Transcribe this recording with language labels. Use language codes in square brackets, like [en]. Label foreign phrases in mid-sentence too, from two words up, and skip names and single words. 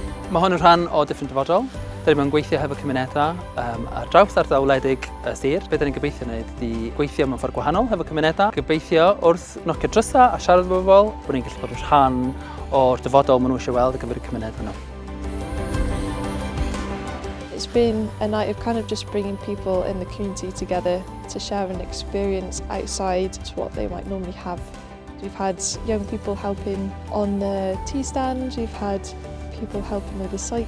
[cy] Mae hwn yn rhan o diffyn dyfodol. Dyn ni'n gweithio hefo cymunedau ar draws ardawledig y sir. Be dyn ni'n gobeithio wneud ydy gweithio mewn ffordd gwahanol hefo cymunedau. Gobeithio wrth nocio drysau a siarad efo bobl, bod ni'n gallu bod yn rhan o'r dyfodol maen nhw eisiau weld ar gyfer y cymunedau nhw. [en] It's been a night of kind of just bringing people in the community together to share an experience outside to what they might normally have. We've had young people helping on the tea stand, we've had people helping with the cycling.